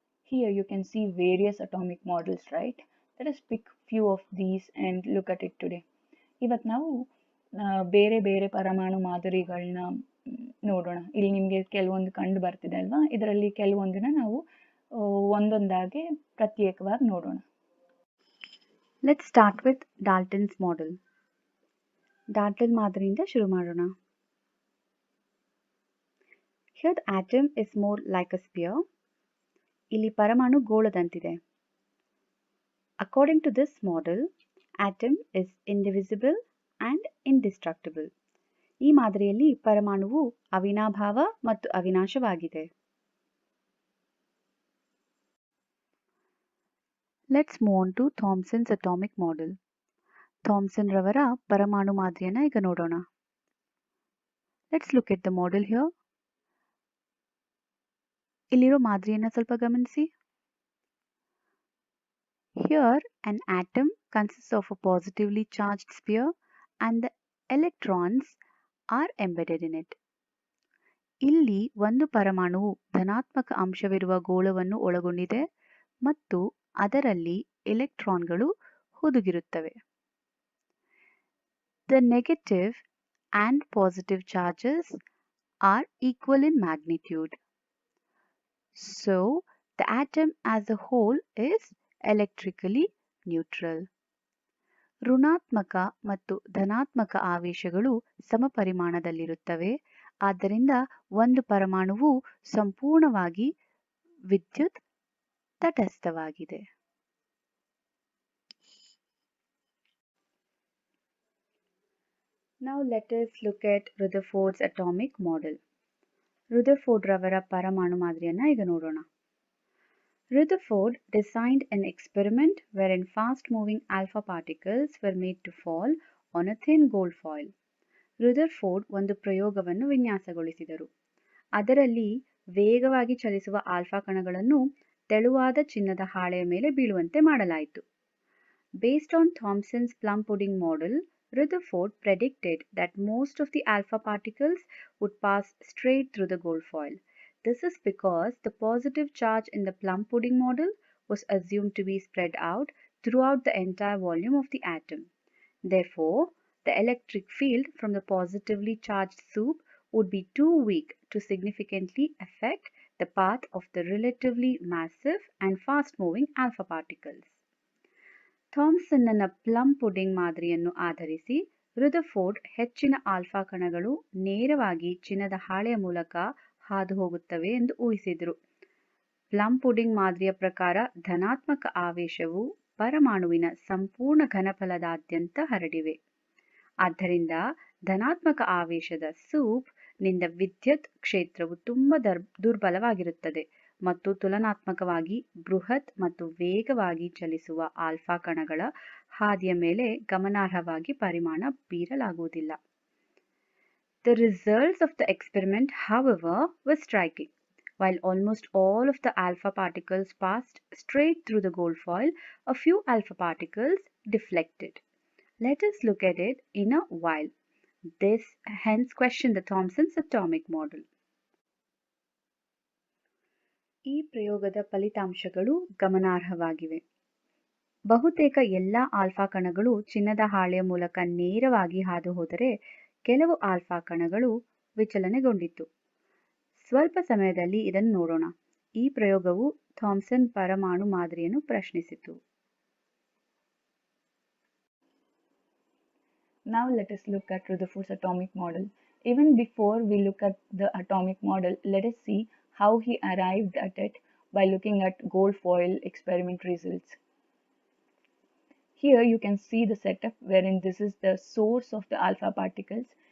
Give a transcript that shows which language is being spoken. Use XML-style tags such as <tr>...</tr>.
<en>Here you can see various atomic models, right? Let us pick few of these and look at it today.</en> <kn>ಇವತ್ತು ನಾವು ಬೇರೆ ಬೇರೆ ಪರಮಾಣು ಮಾದರಿಗಳನ್ನ ನೋಡೋಣ. ಇಲ್ಲಿ ನಿಮಗೆ ಕೆಲವೊಂದು ಕಂಡು ಬರ್ತಿದೆ ಅಲ್ವಾ? ಇದರಲ್ಲಿ ಕೆಲವೊಂದನ್ನ ನಾವು ಒಂದೊಂದಾಗಿ ಪ್ರತ್ಯೇಕವಾಗಿ ನೋಡೋಣ.</kn> <en>Let's start with Dalton's model.</en> <kn>Dalton ಮಾದರಿಯಿಂದ ಶುರು ಮಾಡೋಣ.</kn> <en>Here the atom is more like a sphere.</en> <kn>ಇಲ್ಲಿ ಪರಮಾಣು ಗೋಳದಂತಿದೆ.</kn> <en>According to this model, atom is indivisible and indestructible.</en> <kn>ಈ ಮಾದರಿಯಲ್ಲಿ ಪರಮಾಣುವು ಅವಿನಾಭಾವ ಮತ್ತು ಅವಿನಾಶವಾಗಿದೆ.</kn> <en>Let's move on to Thomson's atomic model.</en> <kn>Thomson ರವರ ಪರಮಾಣು ಮಾದರಿಯನ್ನು ಈಗ ನೋಡೋಣ.</kn> <en>Let's look at the model here.</en> <kn>ಇಲ್ಲಿರೋ ಮಾದರಿಯನ್ನು ಸ್ವಲ್ಪ ಗಮನಿಸಿ.</kn> <en>Here an atom consists of a positively charged sphere and the electrons are embedded in it.</en> <kn>ಇಲ್ಲಿ ಒಂದು ಪರಮಾಣುವು ಧನಾತ್ಮಕ ಅಂಶವಿರುವ ಗೋಳವನ್ನು ಒಳಗೊಂಡಿದೆ ಮತ್ತು ಅದರಲ್ಲಿ ಎಲೆಕ್ಟ್ರಾನ್ಗಳು ಹುದುಗಿರುತ್ತವೆ.</kn> <en>The negative and positive charges are equal in magnitude. So the atom as a whole is electrically neutral.</en> <kn>ಋಣಾತ್ಮಕ ಮತ್ತು ಧನಾತ್ಮಕ ಆವೇಶಗಳು ಸಮಪರಿಮಾಣದಲ್ಲಿರುತ್ತವೆ. ಆದ್ದರಿಂದ ಒಂದು ಪರಮಾಣುವು ಸಂಪೂರ್ಣವಾಗಿ ವಿದ್ಯುತ್ ತಟಸ್ಥವಾಗಿದೆ.</kn> <en>Now let us look at Rutherford's atomic model.</en> <kn>Rutherford ರವರ ಪರಮಾಣು ಮಾದರಿಯನ್ನು ಈಗ ನೋಡೋಣ.</kn> <en>Rutherford designed an experiment wherein fast-moving alpha particles were made to fall on a thin gold foil.</en> <kn>Rutherford ಒಂದು ಪ್ರಯೋಗವನ್ನು ವಿನ್ಯಾಸಗೊಳಿಸಿದರು. ಅದರಲ್ಲಿ ವೇಗವಾಗಿ ಚಲಿಸುವ ಆಲ್ಫಾ ಕಣಗಳನ್ನು ತೆಳುವಾದ ಚಿನ್ನದ ಹಾಳೆಯ ಮೇಲೆ ಬೀಳುವಂತೆ ಮಾಡಲಾಯಿತು.</kn> <en>Based on Thomson's plum pudding model, Rutherford predicted that most of the alpha particles would pass straight through the gold foil. This is because the positive charge in the plum pudding model was assumed to be spread out throughout the entire volume of the atom. Therefore, the electric field from the positively charged soup would be too weak to significantly affect the path of the relatively massive and fast-moving alpha particles.</en> <kn>ಥಾಮ್ಸನ್ನ plum pudding ಮಾದರಿಯನ್ನು ಆಧರಿಸಿ Rutherford ಹೆಚ್ಚಿನ alpha ಕಣಗಳು ನೇರವಾಗಿ ಚಿನ್ನದ ಹಾಳೆಯ ಮೂಲಕ ಹಾದು ಹೋಗುತ್ತವೆ ಎಂದು ಊಹಿಸಿದರು. ಪ್ಲಮ್ ಪುಡಿಂಗ್ ಮಾದರಿಯ ಪ್ರಕಾರ ಧನಾತ್ಮಕ ಆವೇಶವು ಪರಮಾಣುವಿನ ಸಂಪೂರ್ಣ ಘನಫಲದಾದ್ಯಂತ ಹರಡಿವೆ. ಆದ್ದರಿಂದ ಧನಾತ್ಮಕ ಆವೇಶದ ಸೂಪ್ ನಿಂದ ವಿದ್ಯುತ್ ಕ್ಷೇತ್ರವು ತುಂಬ ದುರ್ಬಲವಾಗಿರುತ್ತದೆ ಮತ್ತು ತುಲನಾತ್ಮಕವಾಗಿ ಬೃಹತ್ ಮತ್ತು ವೇಗವಾಗಿ ಚಲಿಸುವ ಆಲ್ಫಾ ಕಣಗಳ ಹಾದಿಯ ಮೇಲೆ ಗಮನಾರ್ಹವಾಗಿ ಪರಿಮಾಣ ಬೀರಲಾಗುವುದಿಲ್ಲ.</kn> <en>The results of the experiment, however, were striking. While almost all of the alpha particles passed straight through the gold foil, a few alpha particles deflected. Let us look at it in a while. This hence questioned the Thomson's atomic model.</en> <kn>ಈ ಪ್ರಯೋಗದ ಫಲಿತಾಂಶಗಳು ಗಮನಾರ್ಹವಾಗಿವೆ. ಬಹುತೇಕ ಎಲ್ಲ alpha ಕಣಗಳು ಚಿನ್ನದ ಹಾಳೆಯ ಮೂಲಕ ನೇರವಾಗಿ ಹಾದು ಹೋದರೆ ಕೆಲವು ಆಲ್ಫಾ ಕಣಗಳು ವಿಚಲನೆಗೊಂಡಿತು. ಸ್ವಲ್ಪ ಸಮಯದಲ್ಲಿ ಇದನ್ನು ನೋಡೋಣ. ಈ ಪ್ರಯೋಗವು ಥಾಮ್ಸನ್ ಪರಮಾಣು ಮಾದರಿಯನ್ನು ಪ್ರಶ್ನಿಸಿತು.</kn> <en>Now let us look at Rutherford's atomic model. Even before we look at the atomic model, let us see how he arrived at it by looking at gold foil experiment results. Here you can see the setup wherein this is the source of the alpha particles.</en>